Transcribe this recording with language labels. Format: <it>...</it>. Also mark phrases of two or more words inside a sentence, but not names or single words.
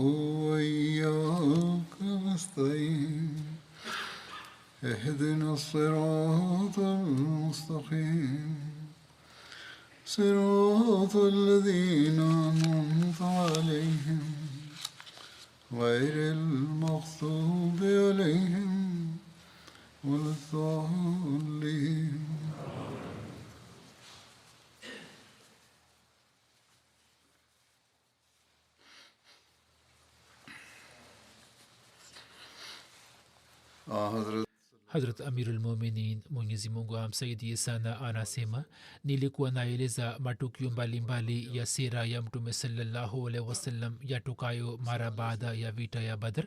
<ar>وإياك نستعين اهدنا الصراط المستقيم صراط الذين أنعمت عليهم غير المغضوب عليهم ولا الضالين.</ar> <sw>Hazrat Amirulmuminin Mwenyezi Mungu amsaidie sana anasema, nilikuwa naeleza matukio mbalimbali ya sira ya Mtume</sw> <ar>صلى الله عليه وسلم</ar> <sw>yatokayo mara baada ya vita ya Badr.</sw>